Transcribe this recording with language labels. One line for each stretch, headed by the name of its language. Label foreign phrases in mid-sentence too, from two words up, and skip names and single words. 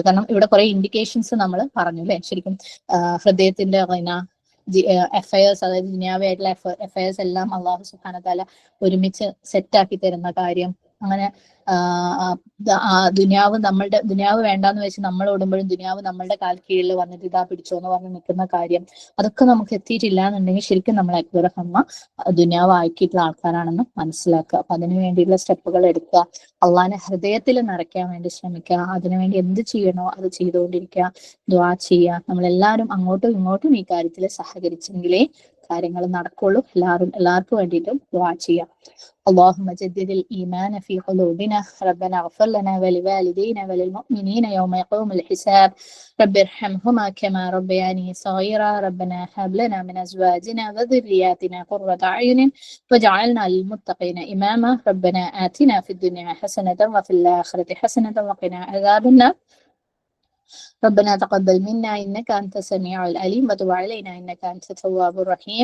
Malayalam: കാരണം ഇവിടെ കുറെ ഇൻഡിക്കേഷൻസ് നമ്മൾ പറഞ്ഞു അല്ലെ. ശരിക്കും ഹൃദയത്തിന്റെ എഫയേഴ്സ്, അതായത് ദുനിയാവായിട്ടുള്ള എഫയേഴ്സ് എല്ലാം
Arabic: الله سبحانه وتعالى
Malayalam: ഒരുമിച്ച് സെറ്റാക്കി തരുന്ന കാര്യം, അങ്ങനെ ദുനിയാവ് വേണ്ടാന്ന് വെച്ച് നമ്മൾ ഓടുമ്പോഴും ദുനിയാവ് നമ്മളുടെ കാൽ കീഴിൽ വന്നിട്ട് ഇതാ പിടിച്ചോന്ന് പറഞ്ഞ് നിൽക്കുന്ന കാര്യം, അതൊക്കെ നമുക്ക് എത്തിയിട്ടില്ല എന്നുണ്ടെങ്കിൽ ശരിക്കും നമ്മൾ
Arabic: أكبر هم
Malayalam: ദുനിയാവ് ആക്കിയിട്ടുള്ള ആൾക്കാരാണെന്ന് മനസ്സിലാക്കുക. അപ്പൊ അതിനു വേണ്ടിയിട്ടുള്ള സ്റ്റെപ്പുകൾ എടുക്കുക, അള്ളാഹിനെ ഹൃദയത്തിൽ നിറയ്ക്കാൻ വേണ്ടി ശ്രമിക്കുക, അതിനുവേണ്ടി എന്ത് ചെയ്യണോ അത് ചെയ്തുകൊണ്ടിരിക്കുക, ദ്വാ ചെയ്യുക. നമ്മളെല്ലാവരും അങ്ങോട്ടും ഇങ്ങോട്ടും ഈ കാര്യത്തിൽ സഹകരിച്ചെങ്കിലേ കാര്യങ്ങൾ നടക്കുള്ളൂ. എല്ലാവർക്കും വേണ്ടിയിട്ടും ദ്വാ ചെയ്യാം.
Arabic: اللهم جدد الإيمان في قلوبنا ربنا اغفر لنا ولوالدينا وللمؤمنين يوم يقوم الحساب رب ارحمهما كما ربياني صغيرا ربنا هب لنا من أزواجنا وذرياتنا قرة أعين واجعلنا للمتقين إماما ربنا آتنا في الدنيا حسنة وفي الآخرة حسنة وقنا عذاب النار ربنا تقبل منا إنك أنت السميع العليم وتب علينا إنك أنت التواب الرحيم.